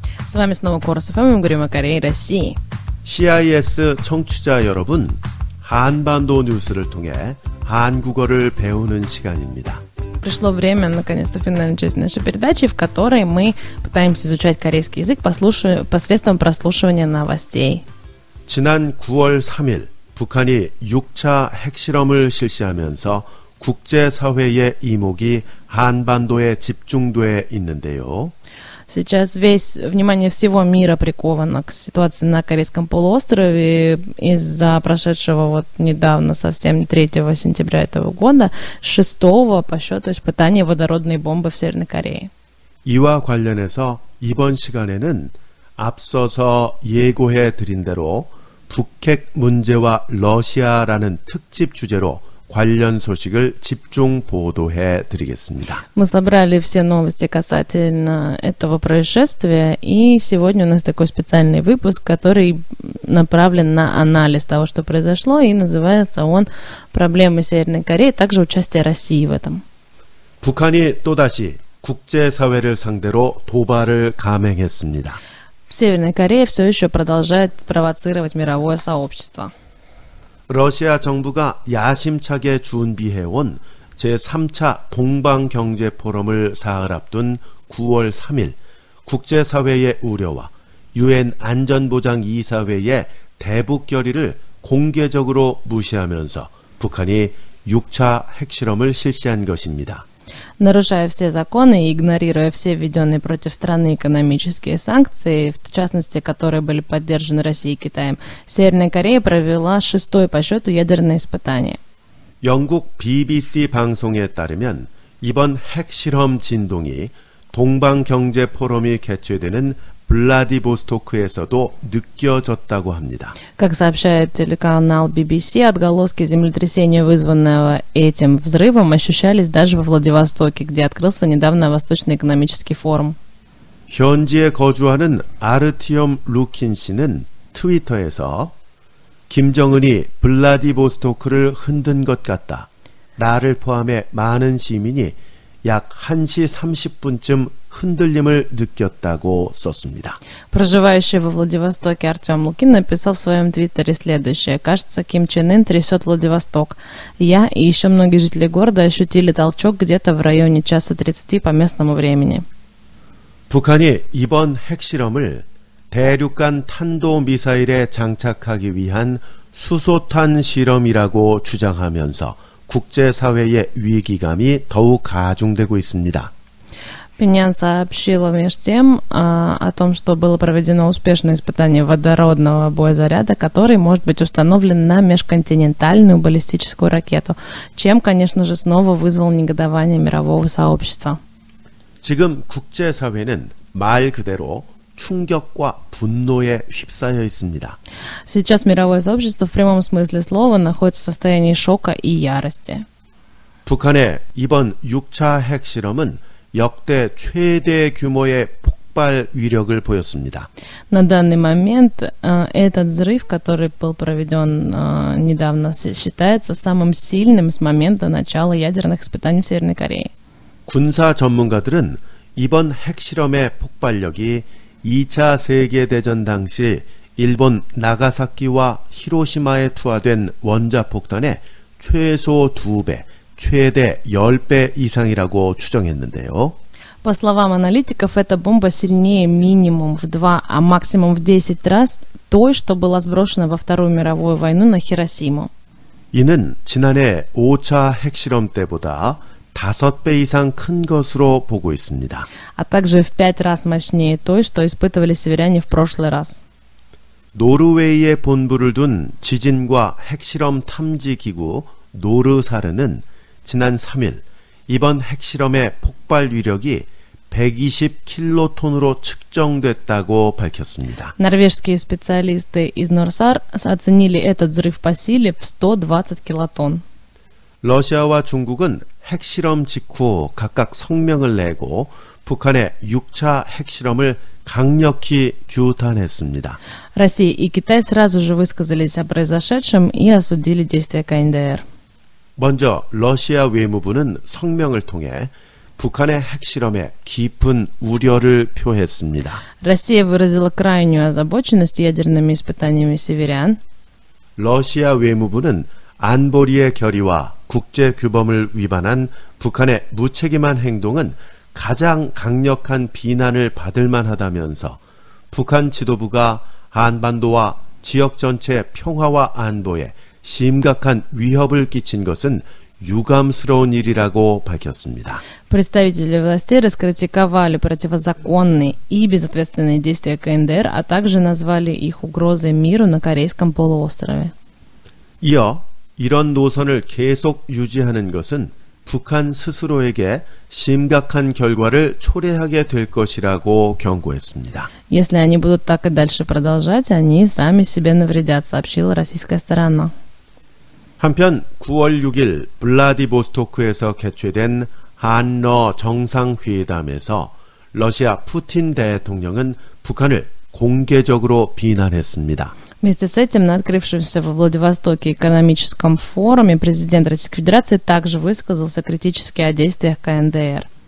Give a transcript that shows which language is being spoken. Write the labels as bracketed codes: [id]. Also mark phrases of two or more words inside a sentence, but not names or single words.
[ru] С вами снова Корос ФМ, мы говорим о Корее и России. [ko] CIS 청취자 여러분, 한반도 뉴스를 통해 한국어를 배우는 시간입니다. [ru] Пришло время, наконец-то, финальной части нашей передачи, в которой мы пытаемся изучать корейский язык посредством прослушивания новостей. [ko] 지난 9월 3일 북한이 6차 핵실험을 실시하면서 국제사회의 이목이 한반도에 집중돼 있는데요. [ru] Сейчас внимание всего мира приковано к ситуации на Корейском полуострове из-за прошедшего вот недавно, совсем 3 сентября этого года, 6-го по счету испытания водородной бомбы в Северной Корее. [ko] 이와 관련해서 이번 시간에는 앞서서 예고해 드린 대로 북핵 문제와 러시아라는 특집 주제로 관련 소식을 집중 보도해 드리겠습니다. [ru] Мы собрали все новости касательно этого происшествия, и сегодня у нас такой специальный выпуск, который направлен на анализ того, что произошло, и называется он «Проблемы Северной Кореи», также участие России в этом. [ko] 북한이 또다시 국제사회를 상대로 도발을 감행했습니다. [ru] Северная Корея все еще продолжает провоцировать мировое сообщество. [ko] 러시아 정부가 야심차게 준비해온 제3차 동방경제포럼을 사흘 앞둔 9월 3일 국제사회의 우려와 UN 안전보장이사회의 대북 결의를 공개적으로 무시하면서 북한이 6차 핵실험을 실시한 것입니다. [ru] Нарушая все законы и игнорируя все введенные против страны экономические санкции, в частности, которые были поддержаны Россией и Китаем, Северная Корея провела 6-е по счету ядерное испытание. [ko] 영국 BBC 방송에 따르면 이번 핵실험 진동이 동방경제포럼이 개최되는 블라디보스토크에서도 느껴졌다고 합니다. [ru] Как сообщает телеканал BBC, отголоски землетрясения, вызванного этим взрывом, ощущались даже во Владивостоке, где открылся недавно Восточный экономический форум. [ko] 현지에 거주하는 아르티엄 루킨 씨는 트위터에서 김정은이 블라디보스토크를 흔든 것 같다. 나를 포함해 많은 시민이 약 1시 30분쯤 흔들림을 느꼈다고 썼습니다. [ru] Проживающий во Владивостоке Артем Лукин написал в своем твиттере следующее. «Кажется, Ким Чен Ын трясет Владивосток. Я и еще многие жители города ощутили толчок где-то в районе 1:30 по местному времени». [ko] 북한이 이번 핵실험을 대륙간 탄도미사일에 장착하기 위한 수소탄 실험이라고 주장하면서 국제사회의 위기감이 더욱 가중되고 있습니다. [ru] Пинян сообщила между тем о том, что было проведено успешное испытание водородного боезаряда, который может быть установлен на межконтинентальную баллистическую ракету, чем, конечно же, снова вызвал негодование мирового сообщества. [ko] 지금 국제사회는 말 그대로 충격과 분노에 휩싸여 있습니다. [ru] Сейчас мировое сообщество в прямом смысле слова находится в состоянии шока и ярости. [ko] 북한의 이번 6차 핵실험은 역대 최대 규모의 폭발 위력을 보였습니다. [ru] На данный момент этот взрыв, который был проведен недавно, считается самым сильным с момента начала ядерных испытаний в Северной Корее. [ko] 군사 전문가들은 이번 핵실험의 폭발력이 2차 세계대전 당시 일본 나가사키와 히로시마에 투하된 원자폭탄의 최소 2배, 최대 10배 이상이라고 추정했는데요. [ru] По словам аналитиков, эта бомба сильнее минимум в 2, а максимум в 10 раз той, что была сброшена во Вторую мировую войну на Хиросиму. [ko] 이는 지난해 5차 핵실험 때보다 5배 이상 큰 것으로 보고 있습니다. [ru] А также в 5 раз мощнее той, что испытывали северяне в прошлый раз. [ko] 노르웨이에 본부를 둔 지진과 핵실험 탐지 기구 노르사르는 지난 3일 이번 핵실험의 폭발 위력이 120킬로톤으로 측정됐다고 밝혔습니다. [ru] Норвежские специалисты из Норсар оценили этот взрыв по силе в 120 килотонн. [ko] 러시아와 중국은 핵실험 직후 각각 성명을 내고 북한의 6차 핵실험을 강력히 규탄했습니다. [ru] Россия и Китай сразу же высказались о произошедшем и осудили действия КНДР. [ko] 먼저 러시아 외무부는 성명을 통해 북한의 핵실험에 깊은 우려를 표했습니다. [ru] Россия выразила крайнюю озабоченность ядерными испытаниями северян. [ko] 러시아 외무부는 안보리의 결의와 국제 규범을 위반한 북한의 무책임한 행동은 가장 강력한 비난을 받을 만하다면서 북한 지도부가 한반도와 지역 전체 평화와 안보에 심각한 위협을 끼친 것은 유감스러운 일이라고 밝혔습니다. [ru] Представители властей раскритиковали противозаконные и безответственные действия КНДР, а также назвали их угрозой миру на Корейском полуострове. [ko] 이어 이런 노선을 계속 유지하는 것은 북한 스스로에게 심각한 결과를 초래하게 될 것이라고 경고했습니다. [ru] Если они будут так и дальше продолжать, они сами себе навредят, сообщила российская сторона. [ko] 한편 9월 6일 블라디보스토크에서 개최된 한러 정상회담에서 러시아 푸틴 대통령은 북한을 공개적으로 비난했습니다. [ru] Вместе с этим на открывшемся во Владивостоке экономическом форуме президент Российской Федерации также высказался критически о действиях КНДР.